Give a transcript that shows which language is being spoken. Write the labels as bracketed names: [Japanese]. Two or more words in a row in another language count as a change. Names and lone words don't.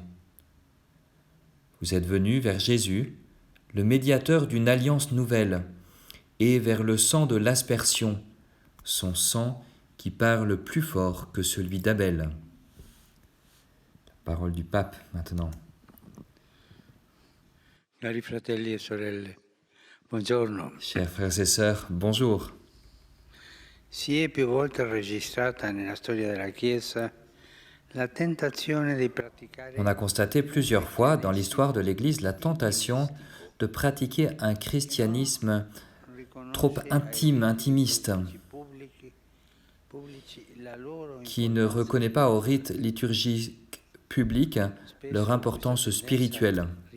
[French] Vous êtes venus vers Jésus, le médiateur d'une alliance nouvelle, et vers le sang de l'aspersion, son sang qui parle plus fort que celui d'Abel. La parole du pape maintenant. [Italian] Cari fratelli e sorelle, buongiorno. [French] Chers frères et sœurs, bonjour. [Italian] Si è più volte registrata nella storia della Chiesa la tentazione di praticare. [French] On a constaté plusieurs fois dans l'histoire de l'Église la tentation de pratiquer un christianisme trop intime, intimiste, qui ne reconnaît pas au rite liturgique public leur importance spirituelle.